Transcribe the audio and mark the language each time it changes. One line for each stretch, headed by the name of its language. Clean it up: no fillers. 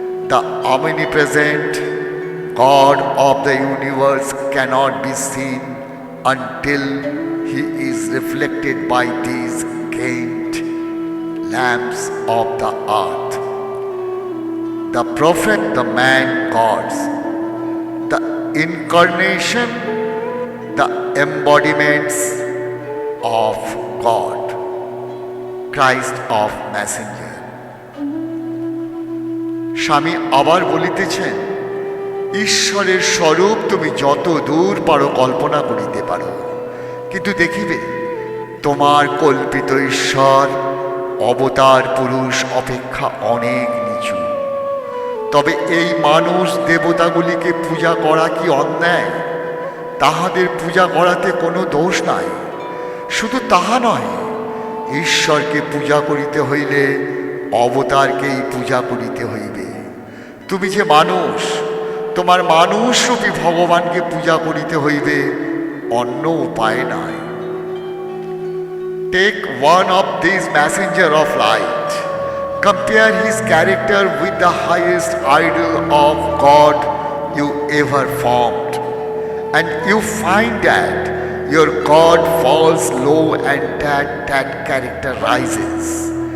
English: The omnipresent God of the universe cannot be seen until He is reflected by these gained lamps of the earth. The prophet, the man, gods, the incarnation, the embodiments of God, Christ of Messenger.
Bangla: স্বামী আবার বলিতেছেন, ঈশ্বরের স্বরূপ তুমি যত দূর পারো কল্পনা করিতে পারো, কিন্তু দেখিবে তোমার কল্পিত ঈশ্বর অবতার পুরুষ অপেক্ষা অনেক নিচু। তবে এই মানুষ দেবতাগুলিকে পূজা করা কি অন্যায়? তাহাদের পূজা করাতে কোনো দোষ নাই। শুধু তাহা নয়, ঈশ্বরকে পূজা করিতে হইলে অবতারকেই পূজা করিতে হইবে। তুমি যে মানুষ, তোমার মানুষরূপী ভগবানকে পূজা করিতে হইবে, অন্য উপায় নাই।
English: Take one of these messenger of light, compare his character with the highest idol of God you ever formed, and you find that your God falls low and that character rises.